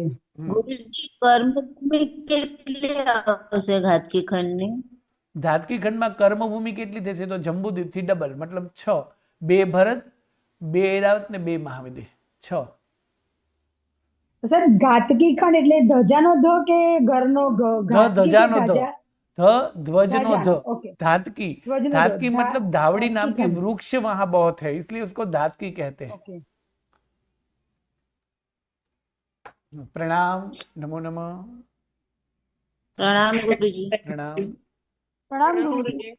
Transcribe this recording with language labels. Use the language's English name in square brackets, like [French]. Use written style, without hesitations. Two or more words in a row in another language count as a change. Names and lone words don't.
[Gujarati] ગુરુજી કર્મભૂમિ કેટલી આવશે ઘાતકી ખંડની? ધાતકી ખંડમાં કર્મભૂમિ કેટલી થશે તો જંબુદ્વીપથી ડબલ, મતલબ 6, 2 ભરત, 2 ઐરાવત ને 2 મહાવિદેહ, 6. તો સર ઘાતકી ખંડ એટલે ધજાનો ધ કે ઘરનો ઘ? ઘાતકી કે ધજાનો ધ, ધજા? ધ્વજનો ધ, ओके. धातकी, ધ્વજનો ધ, [Hindi] धातकी मतलब धावड़ी नाम के खंड. वृक्ष वहां बहुत है, इसलिए उसको धातकी कहते हैं. ओके. प्रणाम, [Sanskrit] नमो नमः, [Gujarati] પ્રણામ ગુરુજી. [Hindi] प्रणाम. प्रणाम गुरुजी.